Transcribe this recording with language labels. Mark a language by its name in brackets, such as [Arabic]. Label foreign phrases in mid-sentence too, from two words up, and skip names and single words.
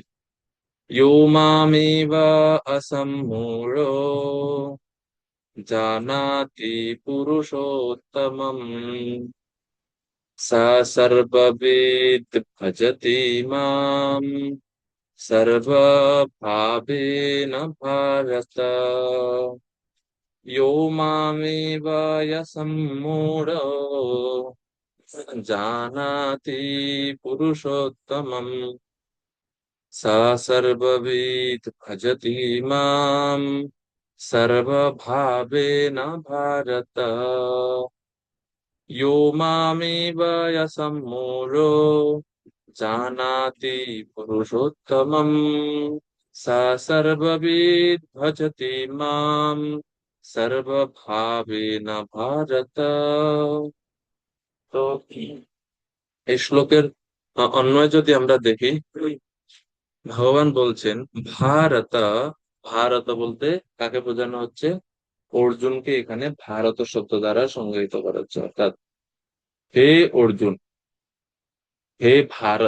[Sanskrit] ইয়ো মামেব অসম্মূঢ়ো জানাতি পুরুষোত্তমম স সর্ববিদ ভজতি মাম সর্বভাবেন ভারত। यो मामेवाय सम्मूढो जानाति पुरुषोत्तमम् स सर्वविद् भजति माम् सर्वभावेन भारत। यो मामेवाय सम्मूढो जानाति पुरुषोत्तमम् स सर्वविद् भजति माम् सर्वभावेन भारत। [Bangla] তো এই শ্লোকের অন্বয় যদি আমরা দেখি, ভগবান বলছেন ভারত। ভারত বলতে কাকে বোঝানো হচ্ছে? অর্জুনকে এখানে ভারত শব্দ দ্বারা সংজ্ঞায়িত করা হচ্ছে, অর্থাৎ হে অর্জুন, হে ভারত।